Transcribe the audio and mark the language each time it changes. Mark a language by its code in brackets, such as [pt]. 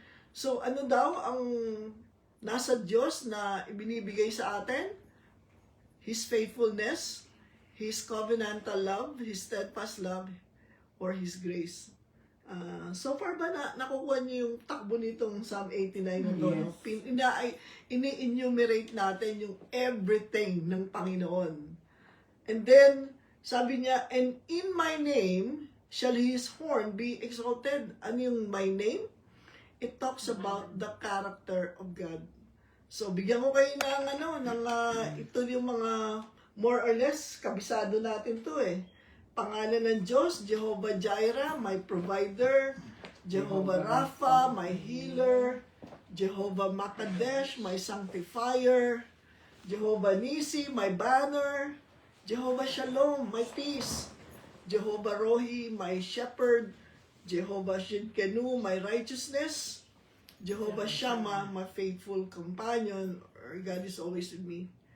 [tl] So, ano daw ang nasa Diyos na ibinibigay sa atin? [en] His faithfulness, His covenantal love, His steadfast love, or His grace. [tl] So far ba nakukuha niyo yung takbo nitong Psalm 89 na to? [en] Yes. [tl] Ini-enumerate natin yung everything ng Panginoon. [en] And then, [tl] sabi niya, [en] and in my name shall His horn be exalted. Ano yung my name? It talks about the character of God. [tl] So, bigyan ko kayo ng ito yung mga [en] more or less, [tl] kabisado natin to eh. Pangalan ng Diyos, [en] Jehovah Jireh, my provider, Jehovah Rapha, my healer, Jehovah Makadesh, my sanctifier, Jehovah Nisi, my banner, Jehovah Shalom, my peace, Jehovah Rohi, my shepherd, Jehovah Shidkenu, my righteousness, Jehovah Shammah, my faithful companion, or God is always with me.